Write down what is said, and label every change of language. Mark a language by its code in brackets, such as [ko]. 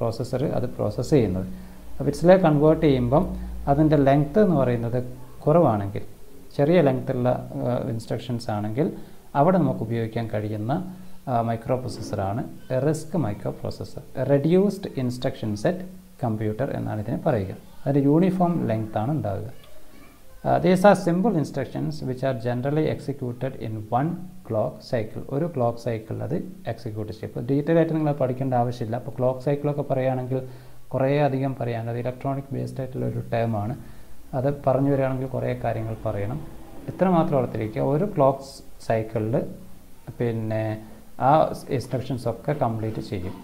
[ml] Processor അത് process ചെയ്യുന്നത്. ബിറ്റ്സിലേക്ക് convert ചെയ്യുമ്പം അതിൻ്റെ ലെങ്ത്ത് എന്ന് പറയുന്നത് കുറവാണെങ്കിൽ, ചെറിയ ലെങ്ത്തുള്ള ഇൻസ്ട്രക്ഷൻസ് ആണെങ്കിൽ അവിടെ നമുക്ക് ഉപയോഗിക്കാൻ കഴിയുന്ന micro പ്രോസസ്സറാണ് risk micro processor. Reduced instruction set computer എന്നാണ് ഇതിനെ പറയുക. അതിൻ്റെ യൂണിഫോം ലെങ്ത് ആണ് ഉണ്ടാവുക. [en] These are simple instructions which are generally executed in one clock cycle. [ml] ഒരു ക്ലോക്ക് സൈക്കിൾ അത് എക്സിക്യൂട്ട് ചെയ്യും. ഇപ്പോൾ ഡീറ്റെയിൽ ആയിട്ട് നിങ്ങൾ പഠിക്കേണ്ട ആവശ്യമില്ല. അപ്പോൾ ക്ലോക്ക് സൈക്കിളൊക്കെ പറയുകയാണെങ്കിൽ കുറേ അധികം പറയാനുണ്ട്. അത് ഇലക്ട്രോണിക് ബേസ്ഡ് ആയിട്ടുള്ളൊരു ടേമാണ്. അത് പറഞ്ഞു വരികയാണെങ്കിൽ കുറേ കാര്യങ്ങൾ പറയണം. ഇത്ര മാത്രം ഓർത്തിരിക്കുക, ഒരു ക്ലോക്ക് സൈക്കിളിൽ പിന്നെ ആ ഇൻസ്ട്രക്ഷൻസ് ഒക്കെ കംപ്ലീറ്റ് ചെയ്യും.